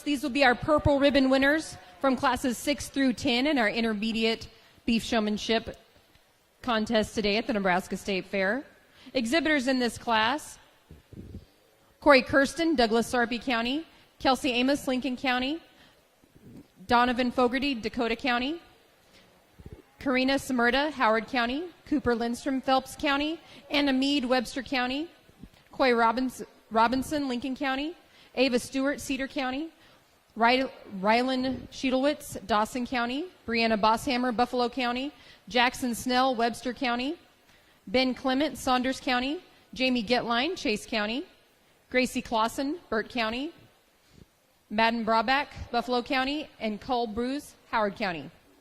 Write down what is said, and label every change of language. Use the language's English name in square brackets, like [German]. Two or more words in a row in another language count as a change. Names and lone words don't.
[English] These will be our purple ribbon winners from classes 6 through 10 in our intermediate beef showmanship contest today at the Nebraska State Fair. Exhibitors in this class: Corey Kirsten, Douglas Sarpy County; Kelsey Amos, Lincoln County; Donovan Fogarty, Dakota County; Karina Samerda, Howard County; Cooper Lindstrom, Phelps County; Anna Mead, Webster County; Coy Robinson, Lincoln County; Ava Stewart, Cedar County; Rylan Sheedelwitz, Dawson County; Brianna Bosshammer, Buffalo County; Jackson Snell, Webster County; Ben Clement, Saunders County; Jamie Getline, Chase County; Gracie Clausen, Burt County; Madden Brabach, Buffalo County; and Cole Bruce, Howard County.